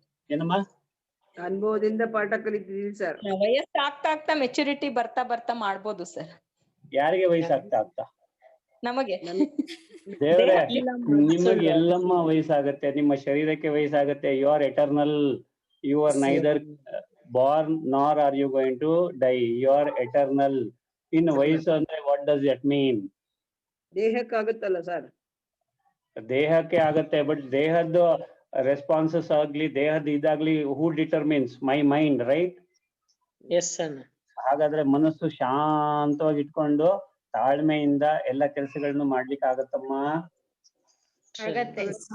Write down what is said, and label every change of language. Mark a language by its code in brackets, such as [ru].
[kn] ಏನಮ್ಮ? ಅನುಭವದಿಂದ ಪಾಠ ಕಲಿತಿದೀವಿ ಸರ್. ವಯಸ್ಸು ಆಗ್ತಾ ಆಗ್ತಾ ಮೆಚುರಿಟಿ ಬರ್ತಾ ಬರ್ತಾ ಮಾಡ್ಬೋದು ಸರ್. ಯಾರಿಗೆ ವಯಸ್ಸಾಗ್ತಾ ಆಗ್ತಾ? ನಮಗೆ ದೇವ್ರೆ, ಇಲ್ಲ ನಿಮಗೆ ಎಲ್ಲಮ್ಮ ವಯಸ್ಸಾಗತ್ತೆ, ನಿಮ್ಮ ಶರೀರಕ್ಕೆ ವಯಸ್ಸಾಗತ್ತೆ. [en] You are eternal, you are neither born nor are you going to die, you are eternal. [kn] ಇನ್ನು ವಯಸ್ಸು ಅಂದ್ರೆ [en] what does that mean? [kn] ದೇಹಕ್ಕಾಗುತ್ತಲ್ಲ sir. ದೇಹಕ್ಕೆ ಆಗತ್ತೆ, ಬಟ್ ದೇಹದ ರೆಸ್ಪಾನ್ಸಸ್ ಆಗ್ಲಿ, ದೇಹದ ಇದಾಗ್ಲಿ, [en] Who determines? My mind, right? Yes sir. [kn] ಹಾಗಾದ್ರೆ ಮನಸ್ಸು ಶಾಂತವಾಗಿ ಇಟ್ಕೊಂಡು ತಾಳ್ಮೆಯಿಂದ ಎಲ್ಲ ಕೆಲಸಗಳನ್ನು ಮಾಡ್ಲಿಕ್ಕೆ ಆಗತ್ತಮ್ಮ? ಆಗತ್ತೆ.